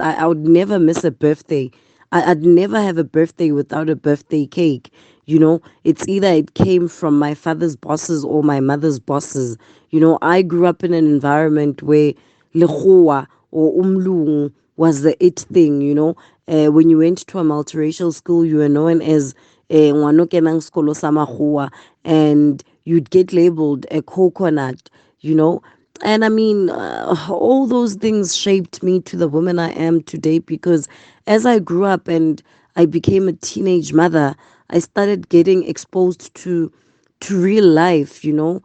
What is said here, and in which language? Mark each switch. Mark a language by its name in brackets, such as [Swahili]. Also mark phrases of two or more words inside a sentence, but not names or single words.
[English] I would never miss a birthday. I'd never have a birthday without a birthday cake. It's either it came from my father's bosses or my mother's bosses. I grew up in an environment where lekgowa or umlungu was the it thing. When you went to a multiracial school, you were known as [Northern Sotho] ngwana o kenang sekolo sa makgowa, [English] and you'd get labeled a coconut. you know and I mean, all those things shaped me to the woman I am today, because as I grew up and I became a teenage mother, I started getting exposed to real life.